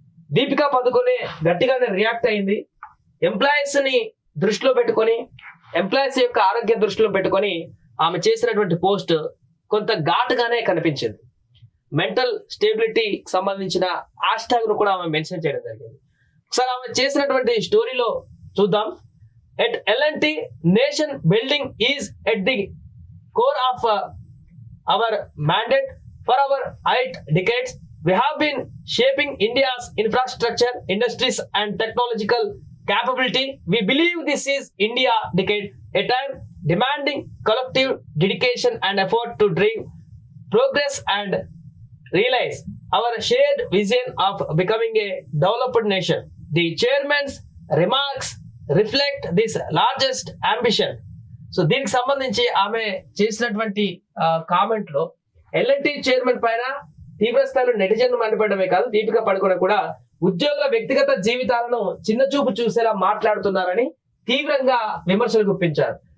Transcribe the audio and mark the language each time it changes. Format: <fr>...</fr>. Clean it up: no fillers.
<te>దీపికా పదుకొనే గట్టిగానే రియాక్ట్ అయింది. ఎంప్లాయీస్ ని దృష్టిలో పెట్టుకొని, ఎంప్లాయీస్ యొక్క ఆరోగ్య దృష్టిలో పెట్టుకొని ఆమె చేసినటువంటి పోస్ట్ కొంత ఘాటుగానే కనిపించింది. మెంటల్ స్టేబిలిటీ సంబంధించిన హ్యాష్ ట్యాగ్ ను కూడా ఆమె మెన్షన్ చేయడం జరిగింది. ఒకసారి ఆమె చేసినటువంటి స్టోరీలో చూద్దాం.</te> <en>At L&T, nation building is at the core of our mandate. For our 8 decades, we have been shaping India's infrastructure, industries and technological capability. We believe this is India decade, a time demanding collective dedication and effort to drive progress and realize our shared vision of becoming a developed nation. The chairman's remarks reflect this largest ambition.</en> <te>So దీనికి సంబంధించి ఆమె చేసినటువంటి comment లో L&T chairman పైన తీవ్ర స్థాయిలో నెటిజన్లు మండిపడమే కాదు, దీపికా పడుకోనే కూడా ఉద్యోగుల వ్యక్తిగత జీవితాలను చిన్న చూపు చూసేలా మాట్లాడుతున్నారని తీవ్రంగా విమర్శలు గుప్పించారు.</te>